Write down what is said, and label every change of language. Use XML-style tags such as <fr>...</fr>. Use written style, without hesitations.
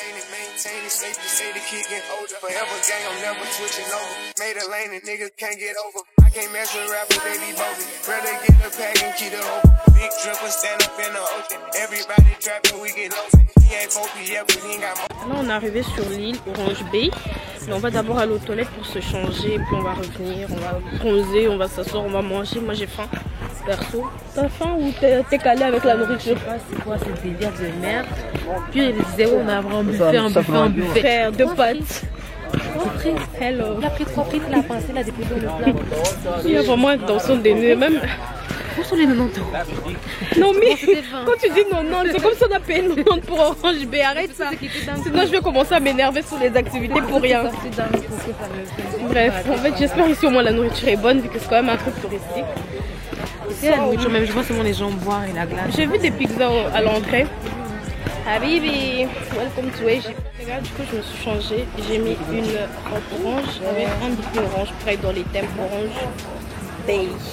<en>Maintain it, safe to say the kid get older. Forever gang, I'm never switching over. Made a lane and niggas can't get over. I can't mess with rappers, they be bogus. Rather get a pack and keep it over. Big dripper stand up in the ocean. Everybody trapping, we get lost. He ain't focused yet, but he ain't got more.</en> <fr>Là, on est arrivé sur l'île Orange Bay. Mais on va d'abord aller aux toilettes pour se changer. Puis on va revenir, on va bronzer, on va s'asseoir, on va manger. Moi, j'ai faim. Perso, t'as faim ou t'es calé avec la nourriture? C'est quoi ce délire de merde? Puis il disait on a vraiment buffet, un buffet. Frère, 2 pâtes. Hello. Il a pris 3 frites, il a passé, il a déposé dans le plat. Il y a vraiment une tension des nœuds, même. Où sont les 90 €? Non mais, quand tu dis 90, c'est comme si on a payé 90 pour Orange Bay, arrête ça. Sinon je vais commencer à m'énerver sur les activités pour rien. Bref, en fait j'espère ici au moins la nourriture est bonne vu que c'est quand même un truc touristique. C'est la nourriture, même je vois seulement les gens boire et la glace. J'ai vu des pizzas à l'entrée.</fr> <en>Habibi, welcome to Egypt.</en> <fr>Regarde, du coup je me suis changée. J'ai mis une robe orange avec un bikini orange, pareil dans les thèmes orange bay.</fr>